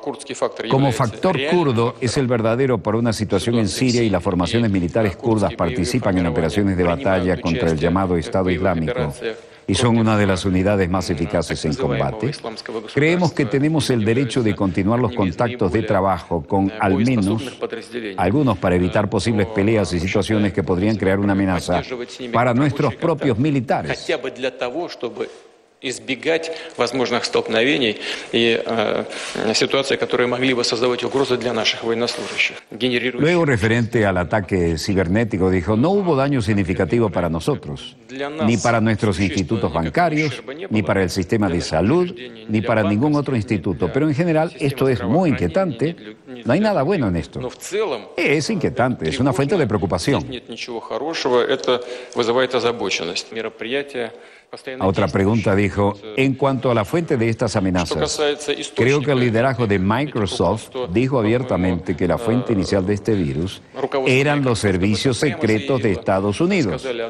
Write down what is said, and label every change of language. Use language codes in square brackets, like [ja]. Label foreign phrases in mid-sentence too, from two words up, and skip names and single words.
[es] Como factor kurdo es el verdadero para una situación en Siria y las formaciones militares kurdas participan en operaciones de batalla contra el llamado Estado Islámico y son una de las unidades más eficaces en combate. Creemos que tenemos el derecho de continuar los contactos de trabajo con al menos algunos para evitar posibles peleas y situaciones que podrían crear una amenaza para nuestros propios militares. [ru] Избегать возможных столкновений и ситуаций, которые могли бы создавать угрозы для наших военнослужащих. [es] Luego, referente al ataque cibernético, dijo, no hubo daño significativo para nosotros, ni para nuestros institutos bancarios, ni para el sistema de salud, ni para ningún otro instituto. Pero en general esto es muy inquietante. No hay nada bueno en esto. Es inquietante, es una fuente de preocupación. A otra pregunta dijo, en cuanto a la fuente de estas amenazas, creo que el liderazgo de Microsoft dijo abiertamente que la fuente inicial de este virus eran los servicios secretos de Estados Unidos.